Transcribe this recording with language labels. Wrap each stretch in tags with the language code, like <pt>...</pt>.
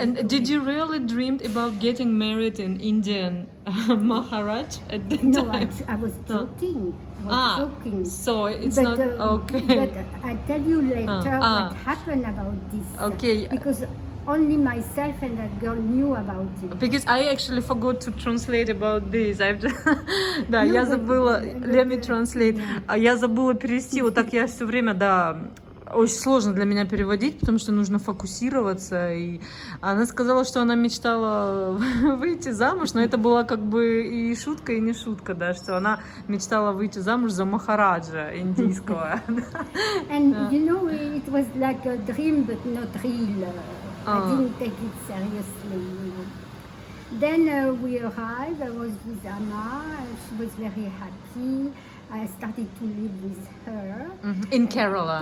<en>And did you really dreamed about getting married in Indian Maharaj at that No, time? I was joking. I was joking. So it's But, not okay. But I tell you later what happened about this. Okay. Because only myself and that girl knew about it. Because I actually forgot to translate about this.</en> <ru>Да, я забыла.</ru> <en>Let me translate.</en> <ru>Я забыла перевести. Вот так я все время, да, очень сложно для меня переводить, потому что нужно фокусироваться. И она сказала, что она мечтала выйти замуж, но это была как бы и шутка, и не шутка, да, что она мечтала выйти замуж за Махараджа индийского.</ru> <en>And you know, it was like a dream, but not real. I didn't take it seriously. You know. Then we arrived. I was with Amma. She was very happy. I started to live with her. In Kerala.</en>